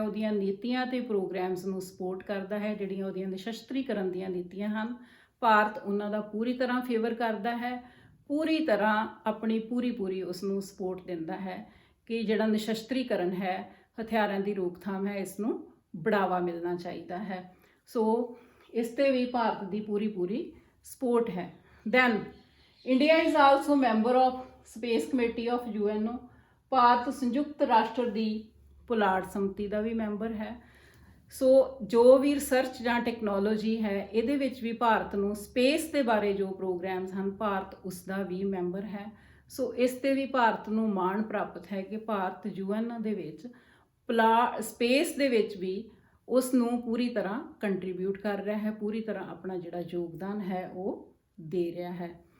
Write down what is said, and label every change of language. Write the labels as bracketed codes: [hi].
[pa] ਉਹਦੀਆਂ ਨੀਤੀਆਂ ਤੇ ਪ੍ਰੋਗਰਾਮਸ ਨੂੰ ਸਪੋਰਟ ਕਰਦਾ ਹੈ। ਜਿਹੜੀਆਂ ਉਹਦੀਆਂ ਨਿਸ਼ਸਤਰੀਕਰਨ ਦੀਆਂ ਨੀਤੀਆਂ ਹਨ, ਭਾਰਤ ਉਹਨਾਂ ਦਾ ਪੂਰੀ ਤਰ੍ਹਾਂ ਫੇਵਰ ਕਰਦਾ ਹੈ, ਪੂਰੀ ਤਰ੍ਹਾਂ ਆਪਣੀ ਪੂਰੀ ਉਸ ਨੂੰ ਸਪੋਰਟ ਦਿੰਦਾ ਹੈ ਕਿ ਜਿਹੜਾ ਨਿਸ਼ਸਤਰੀਕਰਨ ਹੈ, ਹਥਿਆਰਾਂ ਦੀ ਰੋਕਥਾਮ ਹੈ, ਇਸ ਨੂੰ [hi] बढ़ावा मिलना चाहिए है। सो इस ते भी भारत की पूरी पूरी सपोर्ट है। [en] Then India is also member of space committee of UNO. [pa] Bharat ਸੰਯੁਕਤ ਰਾਸ਼ਟਰ ਦੀ ਪੁਲਾੜ ਸਮਿਤੀ ਦਾ ਵੀ ਮੈਂਬਰ ਹੈ। ਸੋ ਜੋ ਵੀ ਰਿਸਰਚ ਜਾਂ ਟੈਕਨੋਲੋਜੀ ਹੈ ਇਹਦੇ ਵਿੱਚ ਵੀ ਭਾਰਤ ਨੂੰ ਸਪੇਸ ਦੇ ਬਾਰੇ ਜੋ ਪ੍ਰੋਗਰਾਮਸ ਹਨ ਭਾਰਤ ਉਸ ਦਾ ਵੀ ਮੈਂਬਰ ਹੈ। ਸੋ ਇਸ ਤੇ ਵੀ ਭਾਰਤ ਨੂੰ ਮਾਣ ਪ੍ਰਾਪਤ ਹੈ ਕਿ ਭਾਰਤ ਯੂਐਨ ਦੇ ਵਿੱਚ ਸਪੇਸ ਦੇ ਵਿੱਚ ਵੀ ਉਸ ਨੂੰ ਪੂਰੀ ਤਰ੍ਹਾਂ ਕੰਟਰੀਬਿਊਟ ਕਰ ਰਿਹਾ ਹੈ, ਪੂਰੀ ਤਰ੍ਹਾਂ ਆਪਣਾ ਜਿਹੜਾ ਯੋਗਦਾਨ ਹੈ ਉਹ ਦੇ ਰਿਹਾ ਹੈ।